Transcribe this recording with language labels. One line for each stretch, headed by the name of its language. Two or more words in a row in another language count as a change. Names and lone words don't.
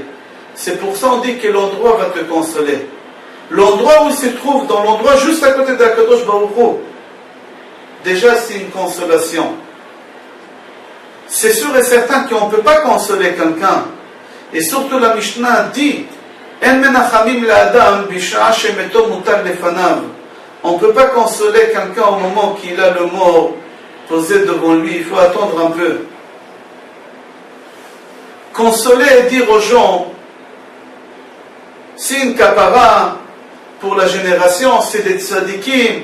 French: C'est pour ça on dit que l'endroit va te consoler. L'endroit où il se trouve, dans l'endroit juste à côté d'Akadosh Baruch Hu, déjà c'est une consolation. C'est sûr et certain qu'on ne peut pas consoler quelqu'un.
Hebrew: Et surtout la Mishnah dit אין מנחמים לאדם בשעה שמתו מוטל לפניו.
French: On ne peut pas consoler quelqu'un au moment qu'il a le mort posé devant lui. Il faut attendre un peu. Consoler et dire aux gens c'est une kapara pour la génération, c'est des tzadikim.